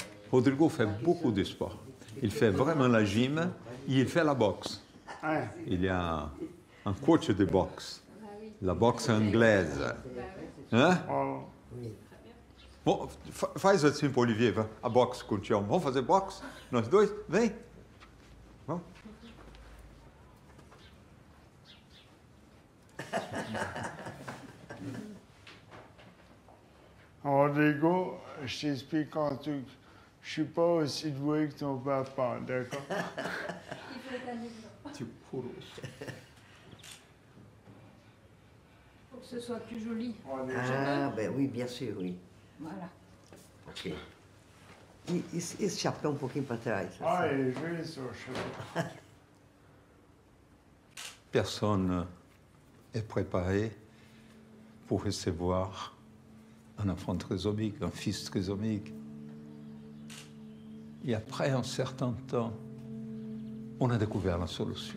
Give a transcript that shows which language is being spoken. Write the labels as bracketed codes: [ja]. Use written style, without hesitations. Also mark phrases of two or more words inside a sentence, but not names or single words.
[fr] Rodrigo fait beaucoup de sport. Il fait vraiment la gym et il fait la boxe. Ouais. Il y a un coach de boxe, la boxe anglaise. Hein? Oh. [pt] Bom, faz assim para o Olivier, a boxe com o Tião. Vamos fazer boxe? Nós dois? Vem. Vamos. [fr] Rodrigo, je t'explique un truc. Je suis pas aussi doué que ton papa, d'accord? Il faut être un exemple. Pour que ce soit plus joli. Ah, ben oui, bien sûr, oui. Voilà. Ok. [pt] Esse chapéu um pouquinho para trás. [fr] Ah, il est joli son cheveu. Personne est préparé pour recevoir un enfant trisomique, un fils trisomique. Et après un certain temps, on a découvert la solution.